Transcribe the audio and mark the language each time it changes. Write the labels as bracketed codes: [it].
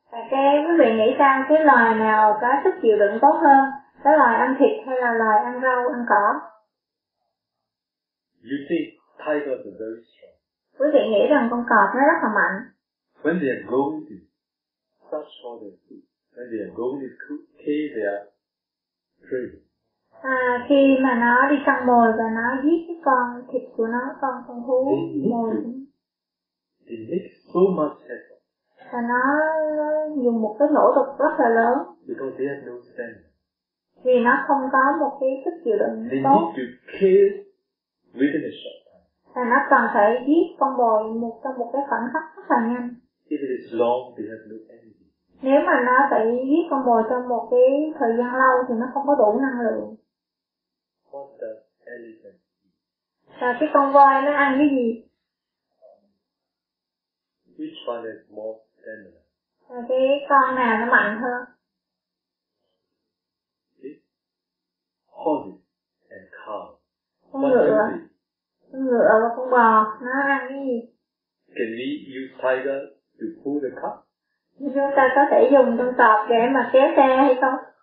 [vi] Cái quý vị nghĩ sao, cái loài nào có sức chịu đựng tốt hơn, cái loài ăn thịt hay là loài ăn rau ăn cỏ? [en] You think tiger is very strong. [vi] Quý vị nghĩ rằng con cọp nó rất là mạnh. [en] When they are going to search for their food, when they are going to cave their prey. [vi] Khi mà nó đi săn mồi và nó giết cái con thịt của nó, con thú mồi. [en] They make so much effort. [vi] Và nó dùng một cái nỗ lực rất là lớn. [en] Because they have no stamina. [vi] Vì nó không có một cái sức chịu đựng [en] they [vi] tốt. [en] They need to kill within a short time. [vi] Và nó cần phải giết con bồi một trong một cái khoảnh khắc rất là nhanh. [en] If it is long, they have no energy. [vi] Nếu mà nó phải giết con bồi trong một cái thời gian lâu thì nó không có đủ năng lượng. [en] What does elephant eat? [vi] Và cái con voi nó ăn cái gì? [en] Which one is more stamina? [vi] Cái con nào nó mạnh hơn? [en] Horses and cows. [vi] Con ngựa và con bò nó ăn cái gì? [en] Can we use tiger to pull the cart? [vi] Chúng ta có thể dùng con cọp để mà kéo xe hay không?